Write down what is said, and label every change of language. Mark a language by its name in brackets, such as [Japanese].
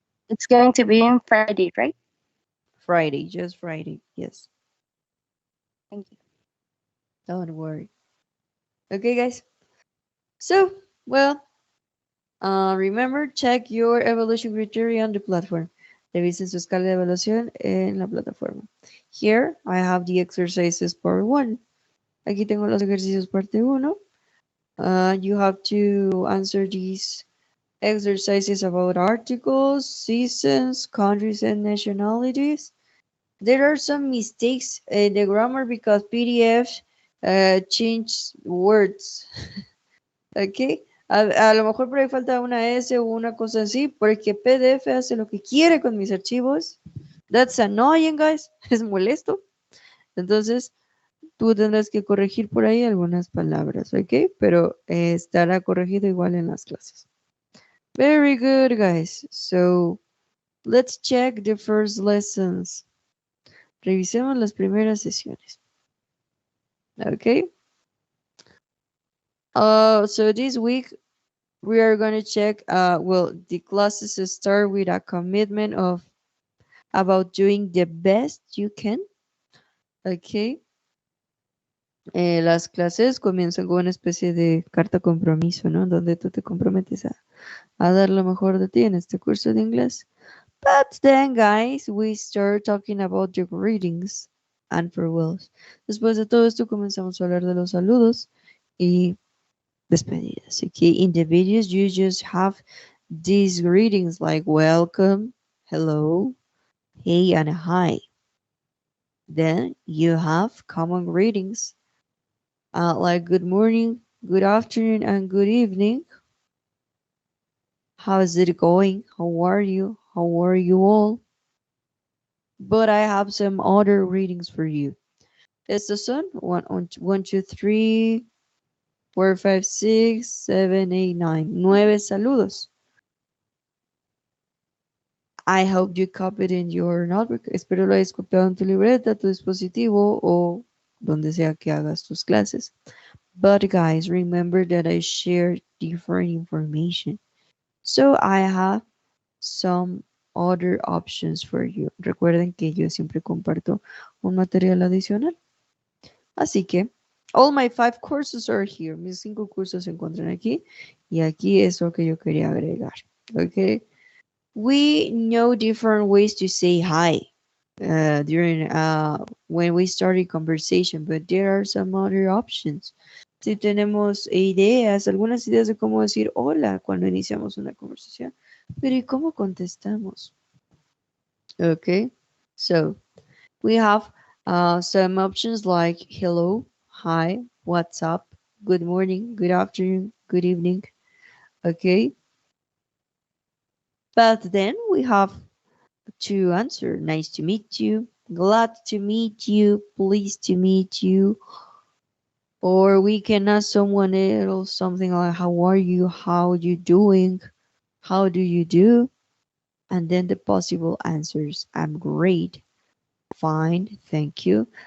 [English] It's going to be on Friday, right? Friday, just Friday, yes. Thank you. Don't worry. Okay, guys. So, well, remember, check your evaluation criteria on the platform. [Spanish] Revisen su escala de evaluación en la plataforma. [English] Here, I have the exercises part 1. [Spanish] Aquí tengo los ejercicios parte 1. [English] You have to answer these exercises about articles, seasons, countries, and nationalities. There are some mistakes in the grammar because PDF change words. ¿Ok? [Spanish] A lo mejor por ahí falta una S o una cosa así, porque PDF hace lo que quiere con mis archivos. [English] That's annoying, guys. [Spanish] Es molesto. Entonces, tú tendrás que corregir por ahí algunas palabras, ¿ok? Pero estará corregido igual en las clases. [English] Very good, guys. So, let's check the first lessons. [Spanish] Revisemos las primeras sesiones. Okay. [English] So this week we are going to check. Well, the classes start with a commitment of about doing the best you can. Okay. [Spanish] Las clases comienzan con una especie de carta compromiso, ¿no? Donde tú te comprometes a dar lo mejor de ti en este curso de inglés. [English] But then, guys, we start talking about the greetings and farewells. [Spanish] Después de todo esto, comenzamos a hablar de los saludos y despedidas. [English] Okay, in the videos, you just have these greetings like welcome, hello, hey, and hi. Then you have common greetings like good morning, good afternoon, and good evening. How is it going? How are you? How are you all? But I have some other readings for you. [Spanish] Estos son 1, 2, 3, 4, 5, 6, 7, 8, 9. 9 saludos. [English] I hope you copied in your notebook. [Spanish] Espero lo hayas copiado en tu libreta, tu dispositivo o donde sea que hagas tus clases. [English] But guys, remember that I share different information. So I have some other options for you. [Spanish] Recuerden que yo siempre comparto un material adicional. Así que, [English] all my 5 courses are here. [Spanish] Mis 5 cursos se encuentran aquí. Y aquí es lo que yo quería agregar. Okay. [English] We know different ways to say hi during when we start a conversation, but there are some other options. [Spanish] Si tenemos ideas, algunas ideas de cómo decir hola cuando iniciamos una conversación, pero ¿y cómo contestamos? [English] Okay, so we have some options like hello, hi, what's up, good morning, good afternoon, good evening. Okay, but then we have to answer nice to meet you, glad to meet you, pleased to meet you, or we can ask someone else something like how are you, how you doing, how do you do, and then the possible answers: I'm great, fine, thank you.